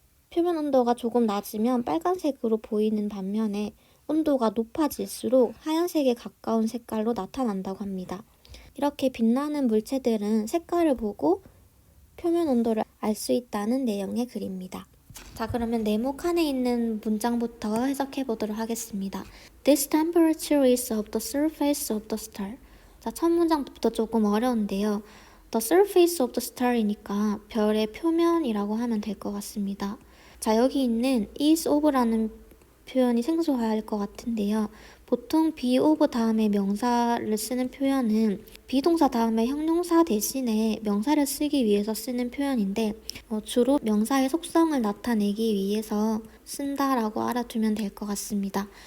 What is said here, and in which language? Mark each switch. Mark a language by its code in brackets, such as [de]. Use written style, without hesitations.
[ko] 표면 온도가 조금 낮으면 빨간색으로 보이는 반면에 온도가 높아질수록 하얀색에 가까운 색깔로 나타난다고 합니다. 이렇게 빛나는 물체들은 색깔을 보고 표면 온도를 알 수 있다는 내용의 글입니다. 자, 그러면 네모 칸에 있는 문장부터 해석해 보도록 하겠습니다. [en] This temperature is of the surface of the star. [ko] 자, 첫 문장부터 조금 어려운데요. [en] The surface of the star [ko] 이니까 별의 표면이라고 하면 될 것 같습니다. 자, 여기 있는 is of라는 표현이 생소할 것 같은데요. 보통 be of 다음에 명사를 쓰는 표현은 비동사 다음에 형용사 대신에 명사를 쓰기 위해서 쓰는 표현인데 주로 명사의 속성을 나타내기 위해서 쓴다라고 알아두면 될 것 같습니다.